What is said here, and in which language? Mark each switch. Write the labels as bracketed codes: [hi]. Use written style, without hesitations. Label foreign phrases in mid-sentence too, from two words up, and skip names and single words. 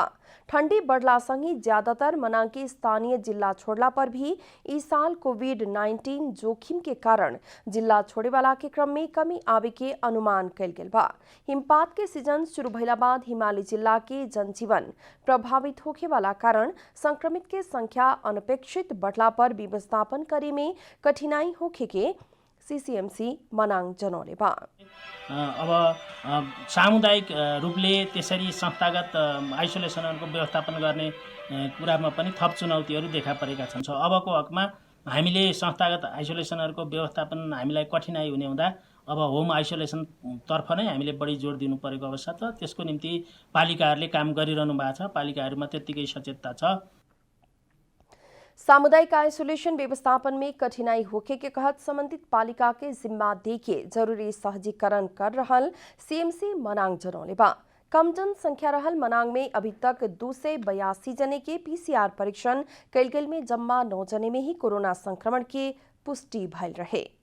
[bho] ठंडी बढ़ला संगे ज्यादातर मनाङ के स्थानीय जिला छोड़ला पर भी इस साल कोविड-19 जोखिम के कारण जिला छोड़े वाला के क्रम में कमी आवे के अनुमान कल गेल बा। हिमपात के सीजन शुरू भइला बाद हिमाली जिला के जनजीवन प्रभावित होखे वाला कारण संक्रमित के संख्या अनपेक्षित बढ़ला पर व्यवस्थापन करे में कठिनाई होखे के सीसीएमसी मनाङ जनौले बा। [ne] अब सामुदायिक रूपले त्यसरी संस्थागत आइसोलेसनहरूको व्यवस्थापन गर्ने कुरामा पनि थप चुनौतीहरू देखा परेका छन्। अबको हकमा हामीले संस्थागत आइसोलेसनहरूको व्यवस्थापन हामीलाई कठिनाई हुने हुँदा अब होम आइसोलेसन तर्फ नै हामीले बढी जोड दिनु परेको अवस्था छ। त्यसको निम्ति पालिकाहरूले काम गरिरहनु भएको छ। पालिकाहरूमा त्यतिकै सचेतता छ। [bho] सामुदायिक आइसोलेशन व्यवस्थापन में कठिनाई होखे के कहत संबंधित पालिका के जिम्मा देके जरूरी सहजीकरण कर रहल सीएमसी मनाङ जनौले बा। कम जनसंख्या रहल मनाङ में अभी तक 282 जने के पीसीआर परीक्षण कल गेल में जम्मा 9 जने में ही कोरोना संक्रमण के पुष्टि भइल रहे।